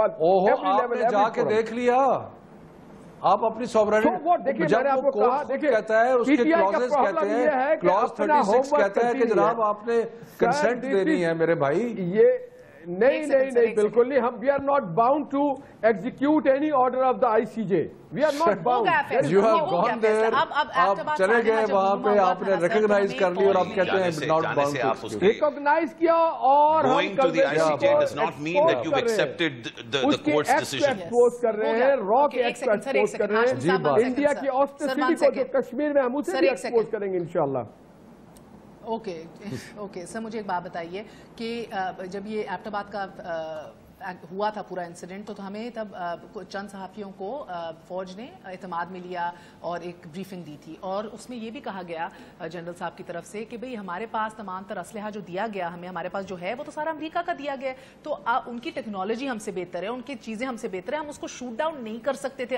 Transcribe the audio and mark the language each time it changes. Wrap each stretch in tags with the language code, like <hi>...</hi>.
<ur>آپ نے جا کے دیکھ لیا, آپ اپنی سوورینٹی جب وہ کورٹ کہتا ہے اس کے کلوزز کہتے ہیں, کلوز 36 کہتا ہے کہ جناب آپ نے کنسنٹ دینی ہے میرے بھائی. یہ نہیں بالکل نہیں.</ur> <en>ہم we are not bound to execute any order of the I C J. We are not bound. You have gone there,</en> <ur>آپ چلے گئے وہاں پہ, آپ نے ریکگنائز کر لی اور آپ کہتے ہیں ناٹ باؤنڈ. ریکگنائز کیا اور</ur> <en>going to the ICJ does not mean that you've accepted the court's decision.</en> <ur>Expose کر رہے ہیں, را کے ایکسپوز کر رہے ہیں. انڈیا کی آسٹریسٹی کو جو کشمیر میں ہم اسے بھی ایکسپوز کریں گے انشاءاللہ. اوکے سر, مجھے ایک بات بتائیے کہ جب یہ ایبٹ آباد کا ہوا تھا پورا انسیڈنٹ, تو ہمیں تب چند صحافیوں کو فوج نے اعتماد میں لیا اور ایک بریفنگ دی تھی, اور اس میں یہ بھی کہا گیا جنرل صاحب کی طرف سے کہ بھئی ہمارے پاس تمام تر اسلحہ جو دیا گیا ہمیں, ہمارے پاس جو ہے وہ تو سارا امریکہ کا دیا گیا ہے, تو ان کی ٹیکنالوجی ہم سے بہتر ہے, ان کی چیزیں ہم سے بہتر ہے, ہم اس کو شوٹ ڈاؤن نہیں کر سکتے تھے.</ur>